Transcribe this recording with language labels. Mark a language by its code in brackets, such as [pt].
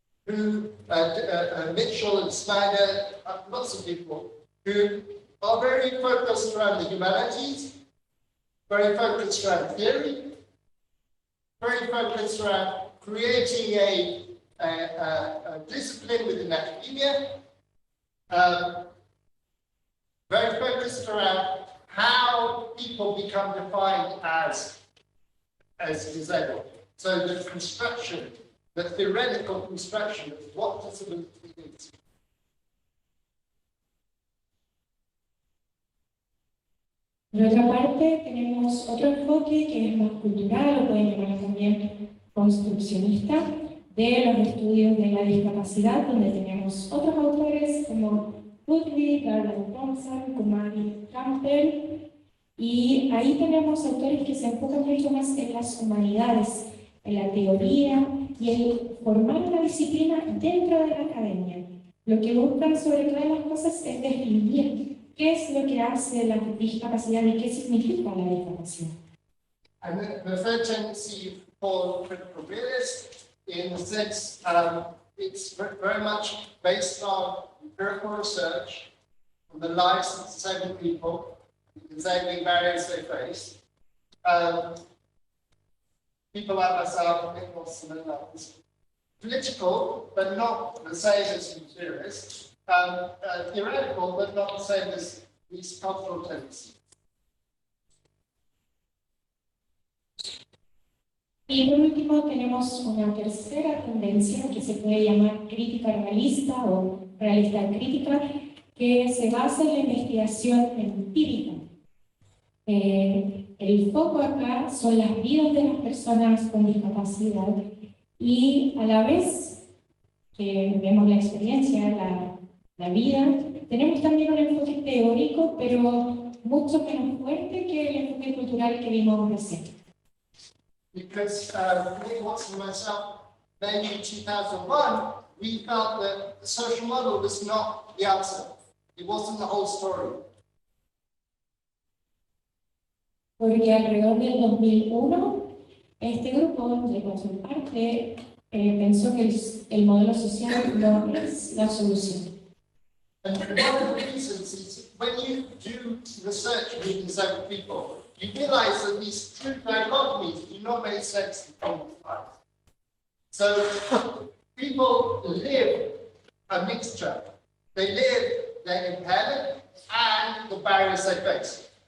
[en] who, Mitchell and Snyder, lots of people, who are very focused around the humanities, very focused around theory, very focused around creating a discipline within academia, very focused around how people become defined as disabled. So the construction, the theoretical construction of what disability is. [es] Por otra parte, tenemos otro enfoque que es más cultural, o pueden llamar también construccionista, de los estudios de la discapacidad, donde tenemos otros autores como Ludwig, Garland Thompson, Kumari Campbell, y ahí tenemos autores que se enfocan mucho más en las humanidades, en la teoría y en formar una disciplina dentro de la academia. Lo que buscan sobre todas las cosas es describir qué es lo que hace la discapacidad y qué significa la discapacidad. [en] And the third tendency for critical realists, in the sense, it's very much based on empirical research on the lives of disabled people, the disabling barriers they face. People like myself, Nick Watson and others, political, but not the same as theorists, theoretical, but not the same as these cultural tendencies. [es] Y por último tenemos una tercera tendencia que se puede llamar crítica realista o realista crítica, que se basa en la investigación empírica. El foco acá son las vidas de las personas con discapacidad y a la vez que vemos la experiencia, la vida, tenemos también un enfoque teórico, pero mucho menos fuerte que el enfoque cultural que vimos recién. [en] Because Nick Watson and myself, maybe in 2001, we felt that the social model was not the answer. It wasn't the whole story. [es] Porque alrededor del 2001, este grupo, de cual soy parte, pensó que el modelo social no es la solución. [en] And one of the reasons is when you do research with disabled people, you realize that these true dichotomies do not make sense in common life. So people live a mixture. They live their impairment and the barriers they face.